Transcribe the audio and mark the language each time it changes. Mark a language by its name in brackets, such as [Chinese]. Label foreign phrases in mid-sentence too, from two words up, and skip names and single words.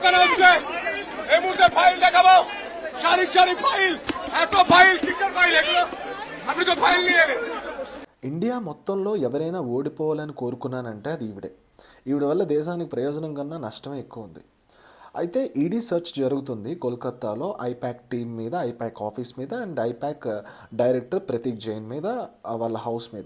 [Bangla] নাম সে এই মুহূর্তে ফাইল দেখাবো, সারি সারি ফাইল, এত ফাইল, কিসের ফাইল এগুলো? আপনি তো ফাইল নিয়ে এলেন। [Telugu] ఇండియా మొత్తంలో ఎవరైనా ఓడిపోవాలని కోరుకున్నానంటే అది ఈవిడ వల్ల దేశానికి ప్రయోజనం కన్నా నష్టమే ఎక్కువ ఉంది. అయితే [English] ED search [Telugu] జరుగుతుంది కోల్కతాలో ఐపాక్ టీం మీద, ఐపాక్ ఆఫీస్ మీద అండ్ ఐపాక్ డైరెక్టర్ ప్రతీక్ జైన్ మీద, వాళ్ళ హౌస్ మీద.